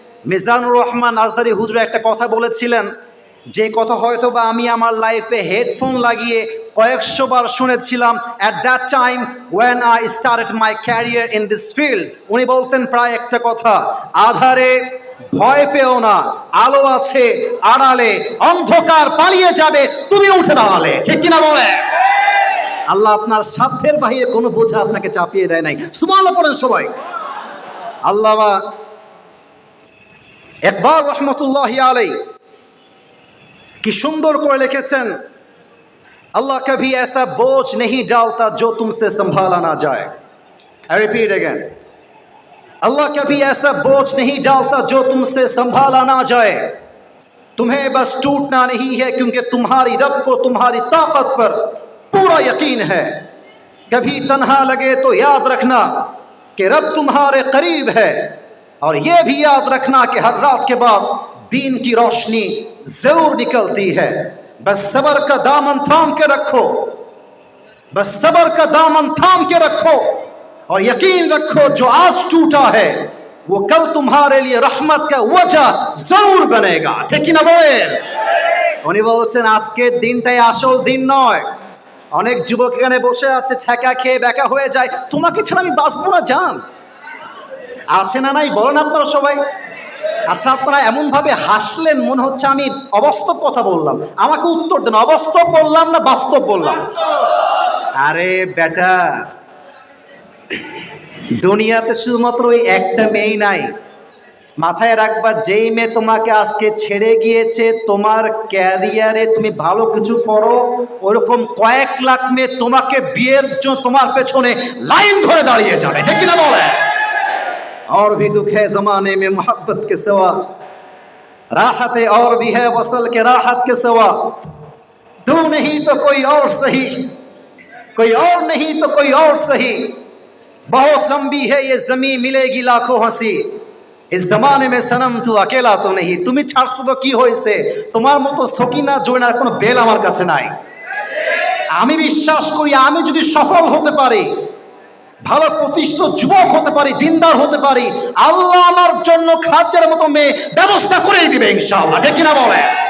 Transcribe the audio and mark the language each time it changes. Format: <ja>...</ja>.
<bn>মিজানুর রহমান আজহারী হুজুর একটা কথা বলেছিলেন, যে কথা হয়তো বা আমি আমার লাইফে হেডফোন লাগিয়ে কয়েকশো বার শুনেছিলাম</bn> <en>At that time when I started my career in this field.</en> <bn>উনি বলতেন প্রায় একটা কথা, আধারে ভয় পেও না, আলো আছে আড়ালে, অন্ধকার পালিয়ে যাবে তুমি উঠে দাঁড়ালে। ঠিক কিনা বলে? আল্লাহ আপনার সাধ্যের বাহিরে কোনো বোঝা আপনাকে চাপিয়ে দেয় নাই। সুবহানাল্লাহ পড়েন সবাই। আল্লামা ইকবাল রহমতুল্লাহি আলাইহি কি সুন্দর করে লিখেছেন,</bn> <hi>अल्लाह कभी ऐसा बोझ नहीं डालता जो तुमसे संभाला ना जाए।</hi> <en>I repeat again,</en> <hi>अल्लाह कभी ऐसा बोझ नहीं डालता जो तुमसे संभाला ना जाए। तुम्हें बस टूटना नहीं है क्योंकि तुम्हारी रब को तुम्हारी ताकत पर पूरा यकीन है। कभी तन्हा लगे तो याद रखना कि रब तुम्हारे करीब है, और यह भी याद रखना कि हर रात के बाद दीन की रोशनी जरूर निकलती है। बस सबर का दामन थाम के रखो, बस सबर का दामन थाम के रखो और यकीन रखो जो आज टूटा है वो कल तुम्हारे लिए रहमत का वजह जरूर बनेगा। ठीक ना बोलें?</hi> <bn>উনি বলছেন আজকের দিনটাই আসল দিন নয়। অনেক যুবক এখানে বসে আছে, ছ্যাঁকা খেয়ে বেকা হয়ে যায়, তোমাকে ছাড়া আমি বাঁচবো না জান। আছে না নাই বলেন আপনারা সবাই? আচ্ছা, আপনারা এমনভাবে হাসলেন মনে হচ্ছে আমি অবাস্তব কথা বললাম। আমাকে উত্তর দেন, অবাস্তব বললাম না বাস্তব বললাম? আরে বেটা, দুনিয়াতে শুধুমাত্র ওই একটা মেয়ে নাই। মাথায় রাখবা, যেই মেয়ে তোমাকে আজকে ছেড়ে গিয়েছে, তোমার ক্যারিয়ারে তুমি ভালো কিছু করো, ওরকম কয়েক লাখ মেয়ে তোমাকে বিয়ের জন্য তোমার পেছনে লাইন ধরে দাঁড়িয়ে যাবে। ঠিক কিনা বলে?</bn> <hi>और भी दुख है जमाने में मोहब्बत के सिवा, राहत और भी है वसल के राहत के सिवा। तू नहीं तो कोई और सही, कोई और नहीं तो कोई और सही। बहुत लंबी है ये जमीन, मिलेगी लाखों हंसी। इस जमाने में सनम तू अकेला तो नहीं।</hi> <bn>তুমি ছাড়ছো তো কি হয়েছে, তোমার মতো সকিনা জয়নার কোনো বেল আমার কাছে নাই। আমি বিশ্বাস করি আমি যদি সফল হতে পারি, ভালো প্রতিষ্ঠিত যুবক হতে পারি, দিনদার হতে পারি, আল্লাহ আমার জন্য খাদ্যের মতো মেয়ে ব্যবস্থা করেই দিবে ইনশাআল্লাহ। ঠিক কিনা বলে?</bn>